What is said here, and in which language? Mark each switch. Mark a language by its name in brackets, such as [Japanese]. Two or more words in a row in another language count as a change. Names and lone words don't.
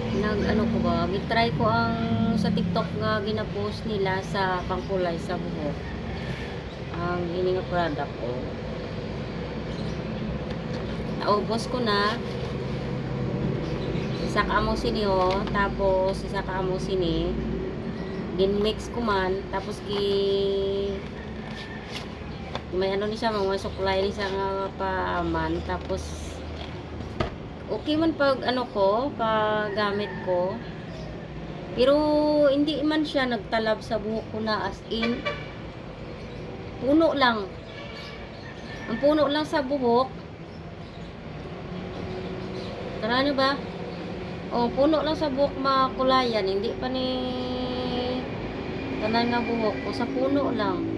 [Hiligaynon] ano ko ba, gitry ko ang sa TikTok nga gina-post nila sa pangkulay sa buhok. Ang ini nga product ko. Naubos ko na. Isa ka amo sini tapos isa ka amo sini. Gin-mix ko man, tapos may ano ni siya, mga suklay ni siya nga paman, tapos okay man pag ano ko, pag gamit ko. Pero hindi man siya nagtalab sa buhok ko na as in. Puno lang. Ang puno lang sa buhok. Tara nyo ba? O, puno lang sa buhok makulayan. Hindi pa ni tanan nga buhok. O, sa puno lang.